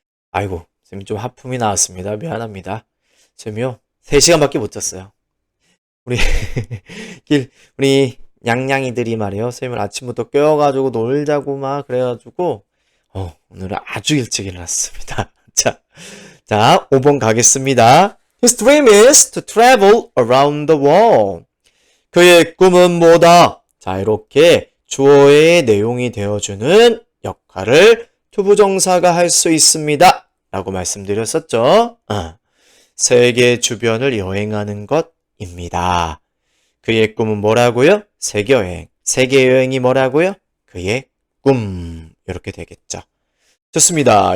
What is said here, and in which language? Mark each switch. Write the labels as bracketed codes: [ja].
[ko] 아이고, 쌤이 좀 하품이 나왔습니다. 미안합니다. 쌤이요, 3시간밖에 못 잤어요. 우리 냥냥이들이 말이에요. 쌤을 아침부터 깨워가지고 놀자고 막 그래가지고 오늘은 아주 일찍 일어났습니다. 자, 5번 가겠습니다. [en] His dream is to travel around the world. [ko] 그의 꿈은 뭐다? 자, 이렇게 주어의 내용이 되어주는 역할을 투부정사가 할 수 있습니다. 라고 말씀드렸었죠. 세계 주변을 여행하는 것입니다. 그의 꿈은 뭐라고요? 세계여행. 세계여행이 뭐라고요? 그의 꿈. 이렇게 되겠죠. 좋습니다.